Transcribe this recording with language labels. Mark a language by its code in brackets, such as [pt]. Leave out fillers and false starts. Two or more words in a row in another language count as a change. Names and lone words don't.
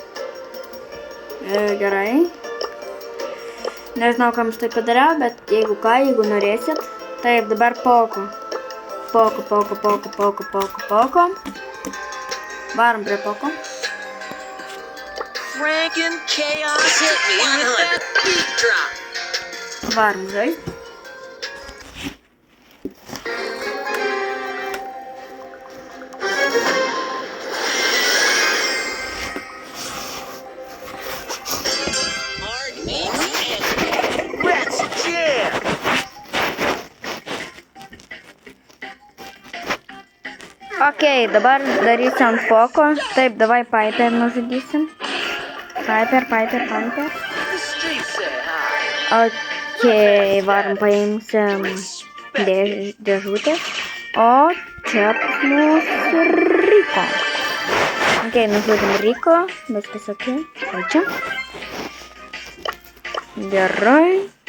[lt] Gerai. Nežinau, kam štai padariau, bet jeigu ką, jeigu norėsit. Taip, dabar Poko. Poko. Varom prie Poko. [en] Franken chaos hit me with that beat drop. [lt] Varom žaist. [en] Hard meets heavy. Let's jam. [lt] Okei, dabar darysim ant Poko. Taip, davai Piper nužudysim. Piper. [en] The streets say hi. [lt] Okei, varom paimsim dėžutę. O čia pas mus Riko. Okei, nužudim Riko. Viskas okei. Tai čia. Gerai.